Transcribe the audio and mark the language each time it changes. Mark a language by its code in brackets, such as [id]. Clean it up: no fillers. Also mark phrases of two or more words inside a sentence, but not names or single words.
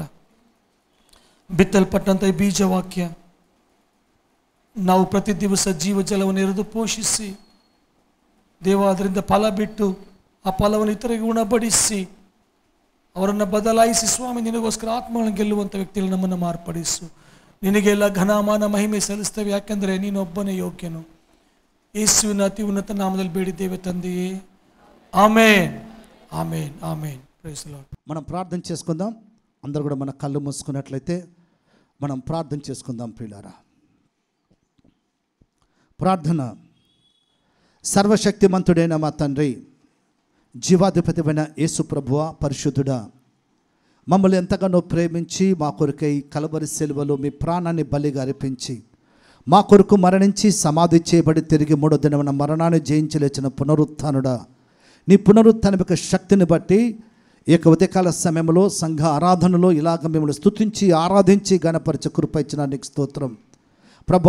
[kn] ಬಿತ್ತಲ್ಪಟ್ಟಂಥ ಈ ಬೀಜವಾಕ್ಯ ನಾವು ಪ್ರತಿ ದಿವಸ ಜೀವ ಜಲವನ್ನು ಎರೆದು ಪೋಷಿಸಿ ದೇವ ಅದರಿಂದ ಫಲ ಬಿಟ್ಟು ಆ ಫಲವನ್ನು ಇತರಿಗೆ ಉಣಬಡಿಸಿ ಅವರನ್ನು ಬದಲಾಯಿಸಿ ಸ್ವಾಮಿ ನಿನಗೋಸ್ಕರ ಆತ್ಮಗಳನ್ನು ಗೆಲ್ಲುವಂಥ ವ್ಯಕ್ತಿಗಳು ನಮ್ಮನ್ನು ಮಾರ್ಪಡಿಸು. ನಿನಗೆಲ್ಲ ಘನಮಾನ ಮಹಿಮೆ ಸಲ್ಲಿಸ್ತೇವೆ, ಯಾಕೆಂದರೆ ನೀನೊಬ್ಬನೇ ಯೋಗ್ಯನು. ಯೇಸುವಿನ ಅತಿ ಉನ್ನತ ನಾಮದಲ್ಲಿ ಬೇಡಿದ್ದೇವೆ ತಂದೆಯೇ, ಆಮೇನ್, [te] ఆమేన్ ఆమేన్. [en] praise the Lord. [te] మనం ప్రార్థన చేసుకుందాం. అందరూ కూడా మన కళ్ళు మూసుకున్నట్లయితే మనం ప్రార్థన చేసుకుందాం ప్రియులారా. ప్రార్థన. సర్వశక్తిమంతుడైన మా తండ్రి, జీవాధిపతిమైన యేసు ప్రభువా, పరిశుద్ధుడా, మమ్మల్ని ఎంతగానో ప్రేమించి మా కొరకై కలవరి సిలువలో మీ ప్రాణాన్ని బలిగా అర్పించి మా కొరకు మరణించి సమాధి చేయబడి తిరిగి మూడో దినమున మరణాన్ని జయించి లేచిన పునరుత్థానుడా, నీ పునరుత్థానం యొక్క శక్తిని బట్టి ఈ యొక్క ఉదయకాల సమయంలో సంఘ ఆరాధనలో ఇలాగ మిమ్మల్ని స్తుతించి ఆరాధించి గణపరిచ కృప ఇచ్చిన నీకు స్తోత్రం ప్రభా.